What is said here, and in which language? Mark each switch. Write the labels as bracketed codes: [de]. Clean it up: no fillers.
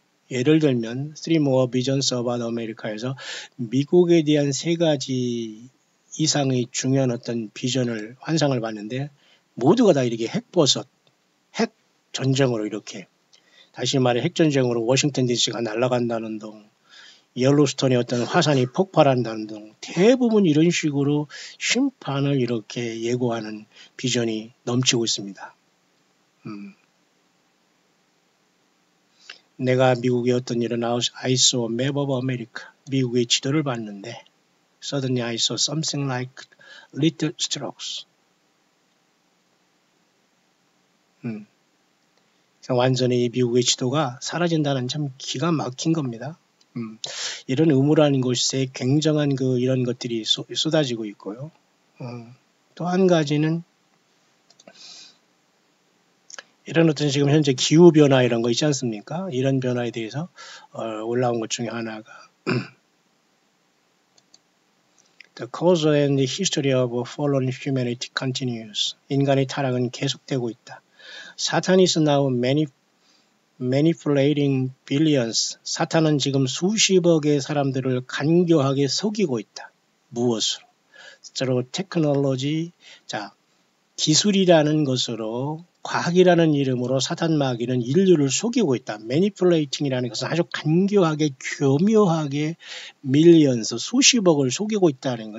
[ko] 예를 들면 Three More Visions About America에서 미국에 대한 3가지 이상의 중요한 어떤 비전을 환상을 봤는데 모두가 다 이렇게 핵버섯, 핵 전쟁으로 이렇게 다시 말해 핵전쟁으로 워싱턴 DC가 날아간다는 등 옐로스톤의 어떤 화산이 폭발한다는 등 대부분 이런 식으로 심판을 이렇게 예고하는 비전이 넘치고 있습니다. 내가 미국의 어떤 일은 [en] I saw a map of America. [ko] 미국의 지도를 봤는데 [en] Suddenly I saw something like little strokes. [ko] 완전히 이 미국의 지도가 사라진다는 참 기가 막힌 겁니다. 이런 의무라는 곳에 굉장한 이런 것들이 쏟아지고 있고요. 또 한 가지는 이런 어떤 지금 현재 기후변화 이런 거 있지 않습니까? 이런 변화에 대해서 올라온 것 중에 하나가 [en] The cause and the history of fallen humanity continues. [ko] 인간의 타락은 계속되고 있다. [en] Satan is now manipulating billions. [ko] 사탄은 지금 수십억의 사람들을 간교하게 속이고 있다. 무엇으로? [en] through technology. [ko] 자, 기술이라는 것으로 과학이라는 이름으로 사탄 마귀는 인류를 속이고 있다. manipulating이라는 것은 아주 간교하게 교묘하게 밀리언스 수십억을 속이고 있다는 거.